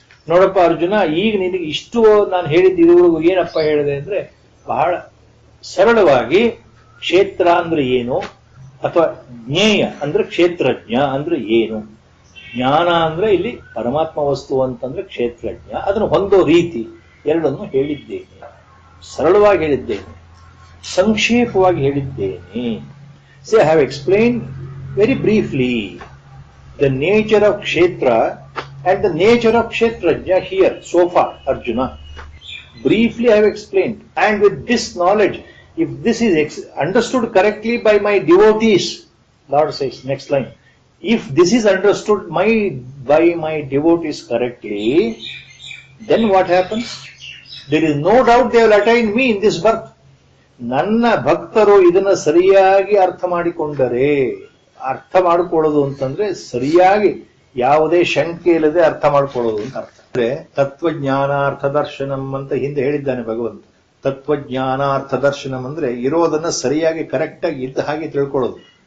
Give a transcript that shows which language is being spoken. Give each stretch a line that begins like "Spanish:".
Kannada: ನೋಡಪ್ಪ ಅರ್ಜುನ, ಈಗ ನಿನಗೆ ಇಷ್ಟು ನಾನು ಹೇಳಿದ್ದು ಏನಪ್ಪ ಹೇಳಿದೆ ಅಂದ್ರೆ ಬಹಳ ಸರಳವಾಗಿ ಕ್ಷೇತ್ರ ಅಂದ್ರೆ ಏನು, ಅಥವಾ ಜ್ಞೇಯ ಅಂದ್ರೆ ಕ್ಷೇತ್ರಜ್ಞ ಅಂದ್ರೆ ಏನು, ಜ್ಞಾನ ಅಂದ್ರೆ ಇಲ್ಲಿ ಪರಮಾತ್ಮ ವಸ್ತು ಅಂತಂದ್ರೆ ಕ್ಷೇತ್ರಜ್ಞ, ಅದನ್ನು ಹೊಂದೋ ರೀತಿ ಎರಡನ್ನು ಹೇಳಿದ್ದೇನೆ. ಸರಳವಾಗಿ ಹೇಳಿದ್ದೇನೆ, ಸಂಕ್ಷೇಪವಾಗಿ ಹೇಳಿದ್ದೇನೆ.
English: So I have explain very briefly the nature of kshetra and the nature of kshetrajna here so far, Arjuna. Briefly I have explained, and with this knowledge, if this is understood correctly by my devotees, Lord says, next line, if this is understood by my devotees correctly, then what happens? There is no doubt they will attain me in this birth.
Kannada: ನನ್ನ ಭಕ್ತರು ಇದನ್ನ ಸರಿಯಾಗಿ ಅರ್ಥ ಮಾಡಿಕೊಂಡರೆ, ಅರ್ಥ ಮಾಡಿಕೊಳ್ಳೋದು ಅಂತಂದ್ರೆ ಸರಿಯಾಗಿ ಯಾವುದೇ ಶಂಕೆ ಇಲ್ಲದೆ ಅರ್ಥ ಮಾಡ್ಕೊಳ್ಳೋದು ಅಂತ ಅರ್ಥ. ಅಂದ್ರೆ ತತ್ವಜ್ಞಾನಾರ್ಥ ದರ್ಶನಂ ಅಂತ ಹಿಂದೆ ಹೇಳಿದ್ದಾನೆ ಭಗವಂತ. ತತ್ವಜ್ಞಾನಾರ್ಥ ದರ್ಶನಂ ಅಂದ್ರೆ ಇರೋದನ್ನ ಸರಿಯಾಗಿ ಕರೆಕ್ಟ್ ಆಗಿ ಇದ್ದ ಹಾಗೆ ತಿಳ್ಕೊಳ್ಳೋದು.